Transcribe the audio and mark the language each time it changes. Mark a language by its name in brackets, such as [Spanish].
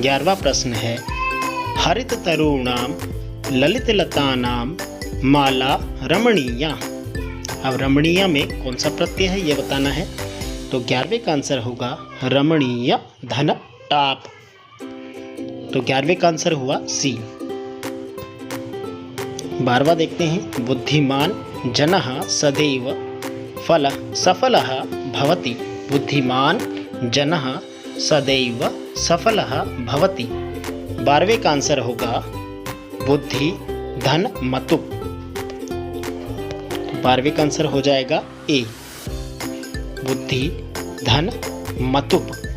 [Hindi] 11वां प्रश्न है, [Sanskrit] हरित तरुणाम ललित लतानाम माला रमणीया। [Hindi] अब रमणीय में कौन सा प्रत्यय है ये बताना है। तो 11वें का आंसर होगा रमणीय धन टाप। तो 11वें का आंसर हुआ सी। 12वां देखते हैं, [Sanskrit] बुद्धिमान जनः सदैव सफलः भवति। बुद्धिमान जनः सदैव सफलः भवति। [Hindi] 12वें का आंसर होगा बुद्धि धन मतुप। 12वें का आंसर हो जाएगा ए, बुद्धि धन मतुप।